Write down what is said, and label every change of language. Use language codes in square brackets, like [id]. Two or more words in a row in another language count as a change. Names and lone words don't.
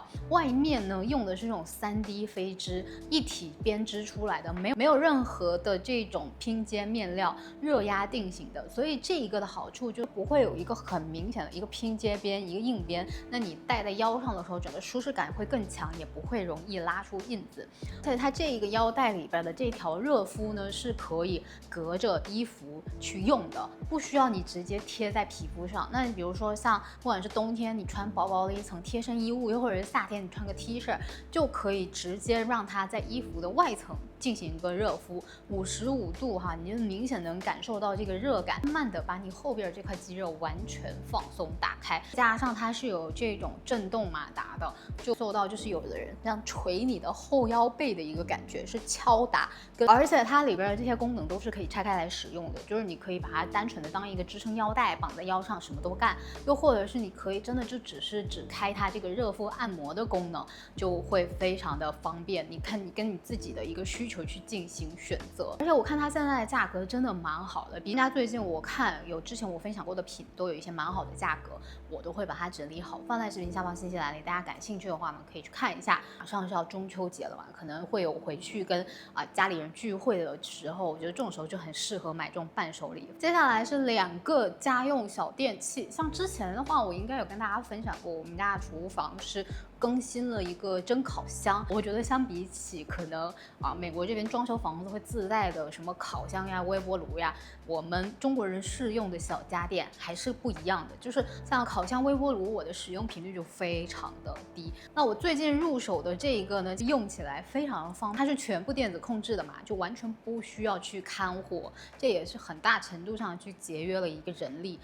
[zh] 外面呢用的是這種3D 飛織一體編織出來的，没有任何的這種拼接面料，熱壓定型的，所以這一個的好處就不會有一個很明顯的一個拼接邊，一个硬邊。那你戴在腰上的时候，整個舒適感會更強，也不會容易拉出印子。而且它這一個腰帶裡邊的這條熱敷呢，是可以隔着衣服去用的，不需要你直接貼在皮膚上。那比如說像不管是冬天你穿薄薄的一層貼身衣物，又或者是夏天你穿個 T 恤，就可以直接讓它在衣服的外層進行一個熱敷，55度哈，你就明顯能感受到這個熱感，慢慢的把你後邊這塊肌肉完全放鬆打開，加上它是有這種震動馬達的，就做到就是有的人這樣捶你的後腰背的一個感覺，是敲打，而且它裡邊的這些功能都是可以拆開來使用的，就是你可以把它单純的當一個支撐腰帶綁在腰上什麼都幹，又或者是你可以真的就只開它這個熱敷按摩的功能，就會非常的方便。你看你跟你自己的一個需求去進行選擇，而且我看它現在的價格真的蠻好的，比人家最近我看有之前我分享過的品都有一些蠻好的價格，我都會把它整理好放在視頻下方信息欄裡，大家感興趣的話呢可以去看一下。馬上是要中秋節了嘛，可能會有回去跟家裡人聚會的時候，我覺得這種時候就很適合買這種伴手禮。接下來是2個家用小電器，像之前的話我應該有跟大家分享過，我們家的廚房是更新了一個蒸烤箱。我覺得相比起可能美國這邊裝修房子會自帶的什麼烤箱呀、微波爐呀，我們中國人適用的小家電還是不一樣的。就是像烤箱、微波爐，我的使用頻率就非常的低。那我最近入手的這一個呢，用起來非常的方便，它是全部電子控制的嘛，就完全不需要去看火，這也是很大程度上去節約了一個人力。